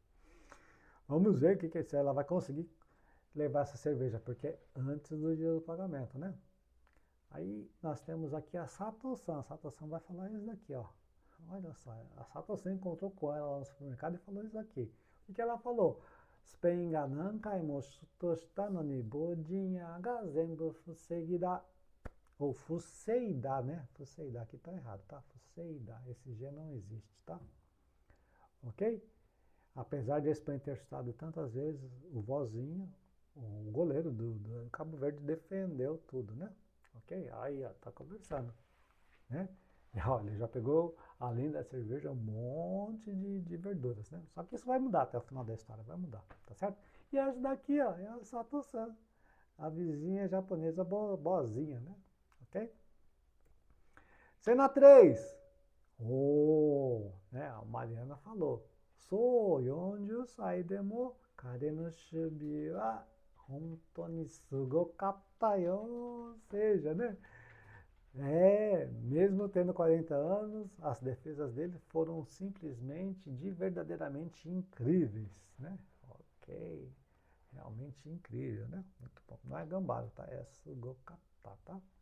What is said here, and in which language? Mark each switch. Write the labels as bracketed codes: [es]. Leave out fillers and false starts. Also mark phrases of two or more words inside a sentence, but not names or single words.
[pt] Vamos ver o que se ela vai conseguir levar essa cerveja, porque é antes do dia do pagamento, né? Aí nós temos aqui a Sato-san. A Sato-san vai falar isso daqui, ó. Olha só, a Sato-san encontrou com ela lá no supermercado e falou isso daqui. O que ela falou? [ja] Spainが何回もシュートしたのにbodinhaが全部防いだ. [pt] Ou fuseida, né? Fuseida, aqui tá errado, tá? Fuseida, esse G não existe, tá? Ok? Apesar de a Espanha ter estado tantas vezes, o vozinho, o goleiro do Cabo Verde defendeu tudo, né? Ok? Aí, ó, tá conversando, né? E olha, já pegou, além da cerveja, um monte de verduras, né? Só que isso vai mudar até o final da história, vai mudar, tá certo? E essa daqui, ó, é a Sato-san, a vizinha japonesa boazinha, né? Ok? Cena 3. Oh, né? A Mariana falou. [ja] So, 40 歳でも彼の守備は本当にすごかったよ. [pt] Ou seja, né? Mesmo tendo 40 anos, as defesas dele foram simplesmente, verdadeiramente incríveis, né? Ok, realmente incrível, né? Muito bom. Não é gambaro, tá? É sugokata, tá?